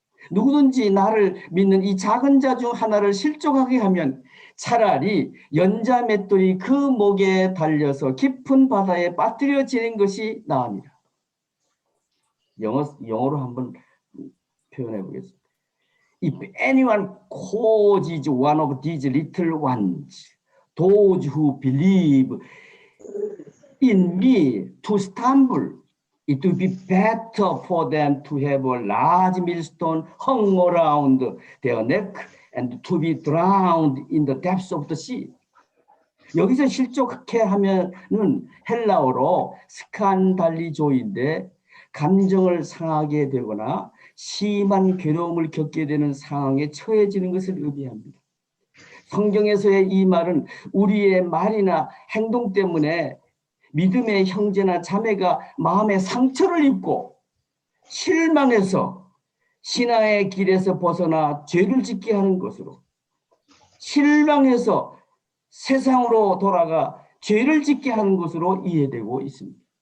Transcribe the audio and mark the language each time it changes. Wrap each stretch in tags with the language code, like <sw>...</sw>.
<ko>누구든지 나를 믿는 이 작은 자 중 하나를 실족하게 하면 차라리 연자 맷돌이 그 목에 달려서 깊은 바다에 빠뜨려지는 것이 나으니라. 영어로 한번 표현해 보겠습니다.</ko> <en>If anyone causes one of these little ones, those who believe in me to stumble, it would be better for them to have a large millstone hung around their neck and to be drowned in the depths of the sea.</en> <ko>여기서 실족해 하면은 헬라어로 스칸달리조인데 감정을 상하게 되거나 심한 괴로움을 겪게 되는 상황에 처해지는 것을 의미합니다. 성경에서의 이 말은 우리의 말이나 행동 때문에 믿음의 형제나 자매가 마음에 상처를 입고 실망해서 신앙의 길에서 벗어나 죄를 짓게 하는 것으로, 실망해서 세상으로 돌아가 죄를 짓게 하는 것으로 이해되고 있습니다.</ko>